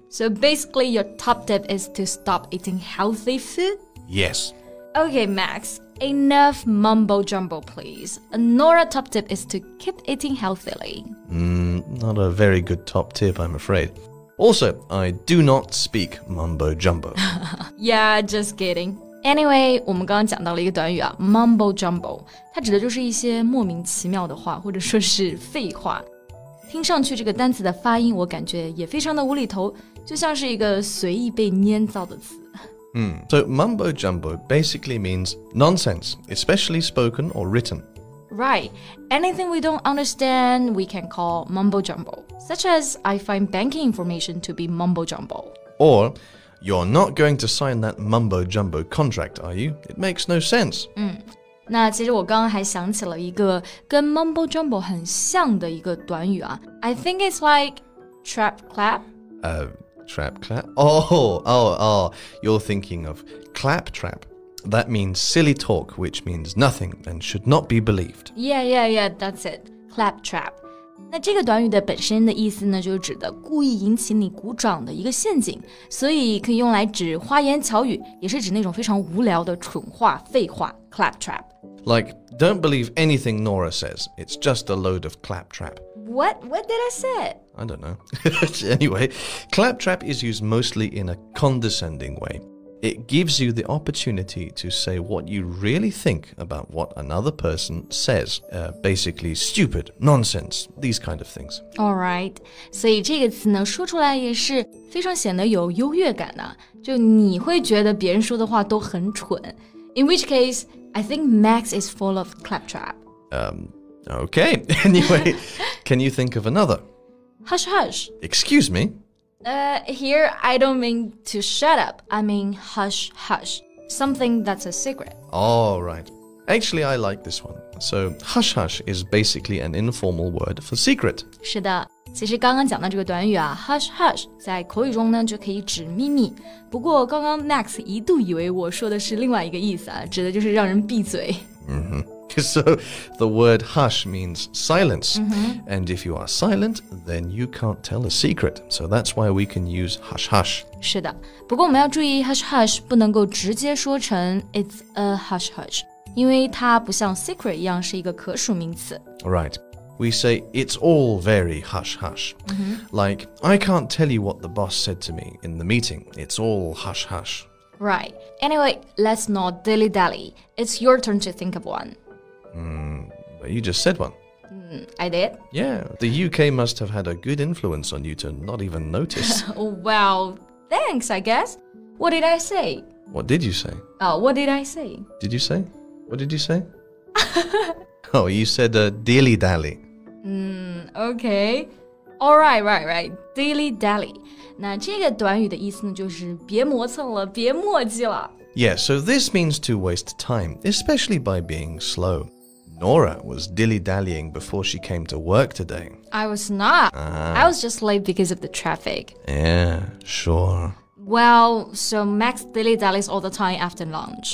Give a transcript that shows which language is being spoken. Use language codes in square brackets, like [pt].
[en] So basically, your top tip is to stop eating healthy food? Yes. Okay, Max, enough mumbo-jumbo, please. A Nora top tip is to keep eating healthily. Not a very good top tip, I'm afraid. Also, I do not speak mumbo-jumbo. Yeah, just kidding. [zh] Anyway, 我们刚刚讲到了一个短语啊 ，mumbo-jumbo， 它指的就是一些莫名其妙的话，或者说是废话。听上去这个单词的发音，我感觉也非常的无厘头，就像是一个随意被捏造的词。 [en] So mumbo-jumbo basically means nonsense, especially spoken or written. Right. Anything we don't understand, we can call mumbo-jumbo. Such as, I find banking information to be mumbo-jumbo. Or, you're not going to sign that mumbo-jumbo contract, are you? It makes no sense. [zh] 那其实我刚刚还想起了一个跟 mumbo-jumbo 很像的一个短语啊。 [en] I think it's like trap clap. Trap clap? Oh, you're thinking of clap trap. That means silly talk, which means nothing and should not be believed. Yeah, that's it. Clap trap. [zh] 那这个短语的本身的意思呢，就是指的故意引起你鼓掌的一个陷阱，所以可以用来指花言巧语，也是指那种非常无聊的蠢话、废话。 [en] Clap trap. Like, don't believe anything Nora says. It's just a load of claptrap. What did I say? I don't know. Anyway, claptrap is used mostly in a condescending way. It gives you the opportunity to say what you really think about what another person says. Basically, stupid, nonsense, these kind of things. All right. [zh] 所以这个词呢，说出来也是非常显得有优越感的。就你会觉得别人说的话都很蠢。 [en] In which case, I think Max is full of claptrap. Okay. Anyway, can you think of another? Hush, hush. Excuse me? Here, I don't mean to shut up. I mean hush, hush. Something that's a secret. All right. Actually, I like this one. So, hush hush is basically an informal word for secret. [zh] 是的，其实刚刚讲到这个短语啊 hush hush 在口语中呢就可以指秘密。不过刚刚 Max 一度以为我说的是另外一个意思啊，指的就是让人闭嘴。 [en] So, the word hush means silence. And if you are silent, then you can't tell a secret. So that's why we can use hush hush. [zh] 是的，不过我们要注意 hush hush 不能够直接说成 [en] it's a hush hush， [zh] 因为它不像 secret 一样是一个可数名词。 [en] Right. We say it's all very hush hush. Like, I can't tell you what the boss said to me in the meeting. It's all hush hush. Right. Anyway, let's not dilly-dally. It's your turn to think of one. But you just said one. I did? Yeah, the UK must have had a good influence on you to not even notice. Well, thanks, I guess. What did I say? What did you say? What did I say? Did you say? What did you say? Oh, you said dilly-dally. Okay. All right. Dilly-dally. [zh] 那这个短语的意思呢，就是别磨蹭了，别磨叽了。 [en] Yeah, so this means to waste time, especially by being slow. Nora was dilly-dallying before she came to work today. I was not. I was just late because of the traffic. Yeah, sure. Well, so Max dilly-dallies all the time after lunch.